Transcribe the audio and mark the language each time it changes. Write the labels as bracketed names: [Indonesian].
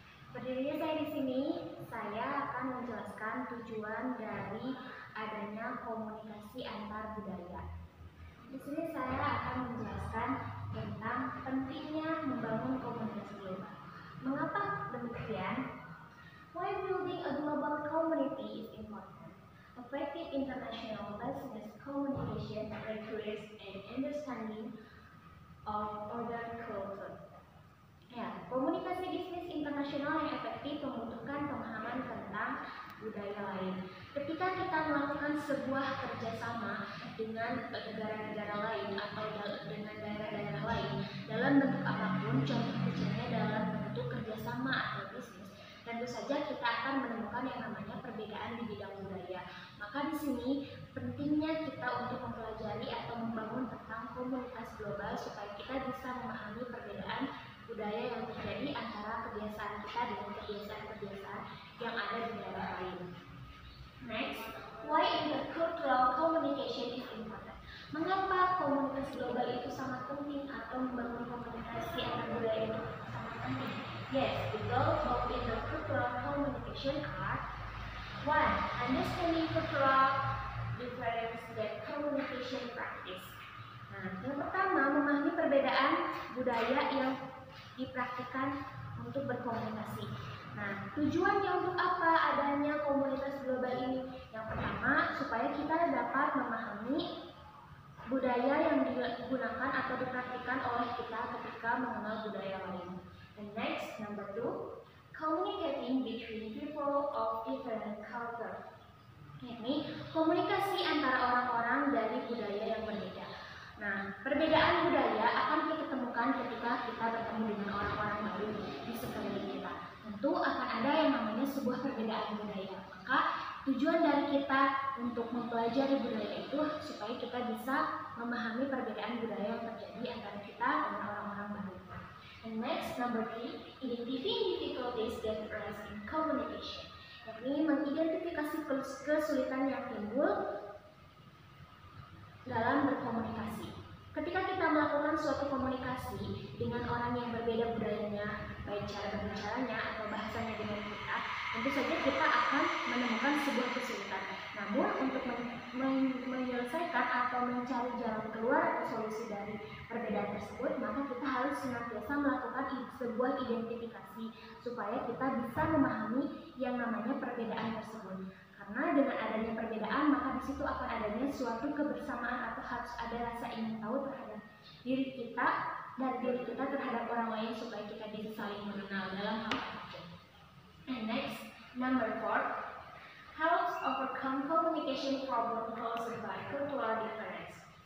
[Indonesian] Berdirinya saya di sini, saya akan menjelaskan tujuan dari adanya komunikasi antar budaya. Di sini saya akan menjelaskan tentang pentingnya membangun komunikasi global. Mengapa demikian? [English] Why building a global community is important. Effective international business communication requires an understanding of other culture. [Indonesian] Ya, komunikasi bisnis internasional yang efektif membutuhkan pemahaman tentang budaya lain. Ketika kita melakukan sebuah kerjasama dengan negara-negara lain atau dengan daerah-daerah lain dalam bentuk apapun, contoh kecilnya dalam bentuk kerjasama atau bisnis, tentu saja kita akan menemukan yang namanya perbedaan di bidang budaya. Maka di sini pentingnya kita untuk mempelajari atau membangun tentang komunitas global supaya kita bisa memahami perbedaan budaya yang terjadi antara kebiasaan kita dengan kebiasaan-kebiasaan yang ada di daerah lain. [English] Next, why intercultural communication is important? [Indonesian] Mengapa komunitas global itu sangat penting atau membangun komunikasi antar budaya itu sangat penting? [English] Yes, the goals of intercultural communication are: 1. Understanding cultural difference that communication practice. [Indonesian] Nah, yang pertama, memahami perbedaan budaya yang dipraktikkan untuk berkomunikasi. Nah, tujuannya untuk apa adanya komunitas global ini? Yang pertama, supaya kita dapat memahami budaya yang digunakan atau dipraktikkan oleh kita ketika mengenal budaya lain. [English] And next, number 2, communicating between people of different culture. [Indonesian] Ini komunikasi antara orang-orang dari budaya yang berbeda. Nah, perbedaan budaya akan kita temukan ketika kita bertemu dengan orang-orang baru di sekeliling kita. Tentu akan ada yang namanya sebuah perbedaan budaya. Maka tujuan dari kita untuk mempelajari budaya itu supaya kita bisa memahami perbedaan budaya yang terjadi antara kita dan orang-orang baru. [English] And next, number 3, identifying difficulties that arise in communication. [Indonesian] Yakni mengidentifikasi kesulitan yang timbul dalam berkomunikasi. Ketika kita melakukan suatu komunikasi dengan orang yang berbeda budayanya, baik cara berbicaranya atau bahasanya dengan kita, tentu saja kita akan menemukan sebuah kesulitan. Namun untuk menyelesaikan atau mencari jalan keluar atau solusi dari perbedaan tersebut, maka kita harus senantiasa melakukan sebuah identifikasi supaya kita bisa memahami yang namanya perbedaan tersebut. Karena dengan adanya perbedaan, maka di situ akan adanya suatu kebersamaan atau harus ada rasa ingin tahu terhadap diri kita dan diri kita terhadap orang lain supaya kita bisa saling mengenal dalam hal apapun. [English] And next, number 4, helps overcome communication problem caused by cultural difference.